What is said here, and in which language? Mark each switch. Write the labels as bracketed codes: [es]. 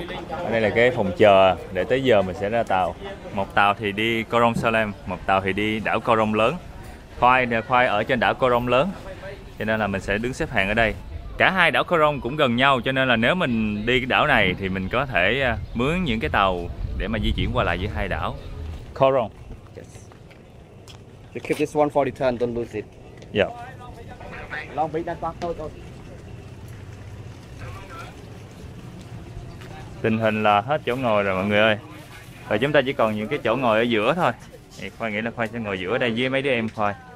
[vi] Ở đây là cái phòng chờ để tới giờ mình sẽ ra tàu. Một tàu thì đi Koh Rong Salem, một tàu thì đi đảo Koh Rong lớn. Khoai ở trên đảo Koh Rong lớn, cho nên là mình sẽ đứng xếp hàng ở đây. Cả hai đảo Koh Rong cũng gần nhau, cho nên là nếu mình đi cái đảo này thì mình có thể mướn những cái tàu để mà di chuyển qua lại giữa hai đảo. Koh Rong. [en] Yes. You keep this one for the turn, don't lose it. Yeah. [vi] Long Beach đang toát thôi. Tình hình là hết chỗ ngồi rồi mọi người ơi. Và chúng ta chỉ còn những cái chỗ ngồi ở giữa thôi. Thì Khoai nghĩ là Khoai sẽ ngồi giữa đây với mấy đứa em Khoai.